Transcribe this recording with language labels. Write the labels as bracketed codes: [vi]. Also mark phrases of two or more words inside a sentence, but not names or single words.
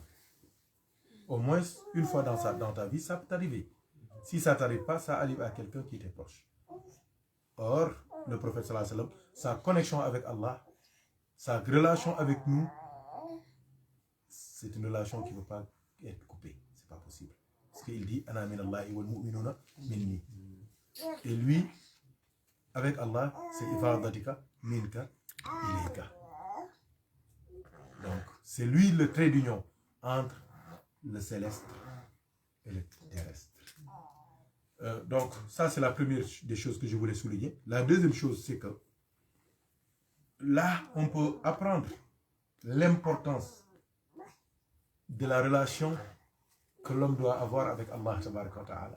[fr] Au moins, une fois dans ta vie, ça peut t'arriver. Si ça ne t'arrive pas, ça arrive à quelqu'un qui t'est proche. Or, le prophète [ar] صلى الله عليه وسلم, [fr] sa connexion avec Allah, sa relation avec nous, c'est une relation qui ne peut pas être coupée. Ce n'est pas possible. Parce qu'il dit, [ar] أنا من الله والمؤمنون مني. [fr] Et lui, avec Allah, c'est [ar] إفادتك منك إليك. [fr] Donc, c'est lui le trait d'union entre le céleste et le terrestre. Donc, ça, c'est la première des choses que je voulais souligner. La deuxième chose, c'est que là, on peut apprendre l'importance de la relation que l'homme doit avoir avec Allah [ar] تبارك وتعالى.